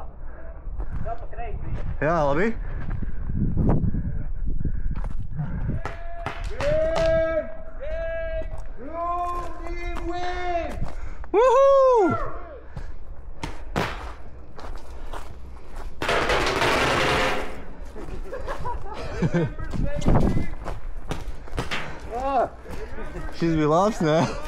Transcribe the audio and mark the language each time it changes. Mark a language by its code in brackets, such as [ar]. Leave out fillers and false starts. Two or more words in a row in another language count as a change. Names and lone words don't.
[lv] Tev pa kreisi. Jā, labi. [en] Win! Blue team win! Woohoo! [lv] Šis bija labs, ne?